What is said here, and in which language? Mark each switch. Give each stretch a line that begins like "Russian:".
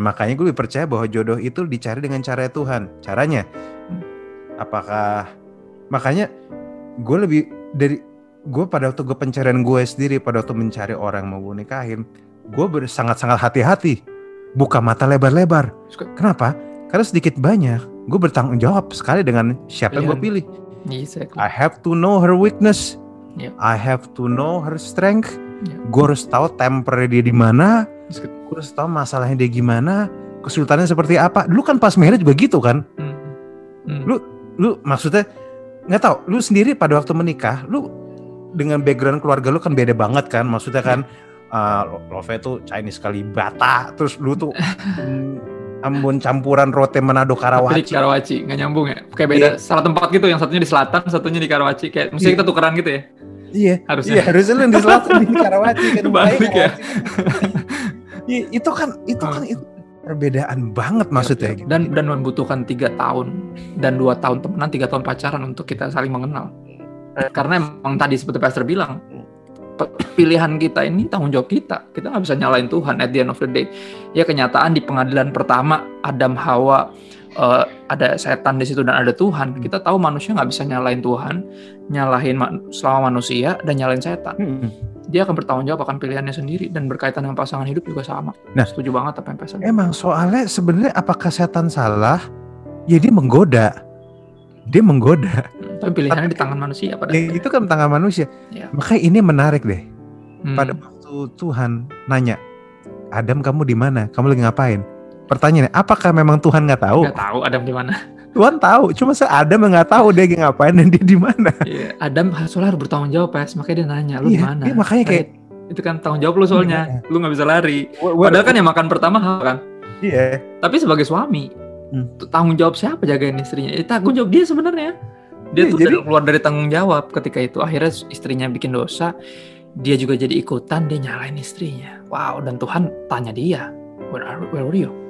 Indonesian: Makanya gue lebih percaya bahwa jodoh itu dicari dengan cara Tuhan. Caranya apakah, makanya gue lebih dari gue pada waktu gue pencarian gue sendiri, pada waktu mencari orang yang mau gue nikahin, gue sangat-sangat hati-hati, buka mata lebar-lebar. Kenapa? Karena sedikit banyak gue bertanggung jawab sekali dengan siapa yang gue pilih.
English: Exactly. I have to know her weakness. Yeah. I have to know her strength. Yeah.
Indonesian: Gue harus tahu temper dia di mana.
English: Yes, good.
Indonesian: Gue harus tahu masalahnya dia gimana, kesulitannya seperti apa. Dulu kan pas marriage juga gitu kan. Lu maksudnya nggak tahu. Lu sendiri pada waktu menikah, lu dengan background keluarga lu kan beda banget kan. Maksudnya kan Love tuh Chinese Kalibata, terus lu tuh Ambon campuran Rote Manado Karawaci. Karawaci nggak nyambung ya, kayak beda salah tempat gitu, yang satunya di selatan, satunya di Karawaci, kayak mesti kita tukeran gitu ya. Iya, Harusnya. Iya, harusnya lu di selatan di Karawaci kan. Kebalik ya. Iya, itu kan itu perbedaan banget maksudnya. Gitu. Dan membutuhkan 3 tahun dan 2 tahun temenan, 3 tahun pacaran untuk kita saling mengenal. Karena emang tadi seperti Pastor bilang, pilihan kita ini tanggung jawab kita. Kita nggak bisa nyalain Tuhan
English: at the end of the day.
Indonesian: Ya kenyataan di pengadilan pertama Adam Hawa, ada setan di situ dan ada Tuhan. Kita tahu manusia nggak bisa nyalain Tuhan, nyalahin selama manusia dan nyalain setan. Dia akan bertanggung jawab akan pilihannya sendiri, dan berkaitan dengan pasangan hidup juga sama. Nah, setuju banget apa yang Pastor. Emang soalnya sebenarnya apakah setan salah? Ya dia menggoda. Tapi pilihannya di tangan manusia pada Ya, itu kan tangan manusia. Ya. Makanya ini menarik deh. Pada waktu Tuhan nanya, Adam kamu di mana? Kamu lagi ngapain? Pertanyaannya, apakah memang Tuhan nggak tahu? Nggak tahu Adam di mana. Tuhan tahu, cuma Adam nggak tahu dia lagi ngapain dan dia di mana. Iya, Adam soalnya harus bertanggung jawab, makanya dia nanya, lu di mana? Iya, makanya kayak itu kan tanggung jawab lu soalnya, lu nggak bisa lari. Padahal kan yang makan pertama Hawa kan. Iya. Tapi sebagai suami, tanggung jawab siapa jagain istrinya? Tanggung jawab dia sebenarnya. Dia tuh jadi keluar dari tanggung jawab ketika itu. Akhirnya istrinya bikin dosa, dia juga jadi ikutan, dia nyalain istrinya. Wow, dan Tuhan tanya dia,
English: where were you?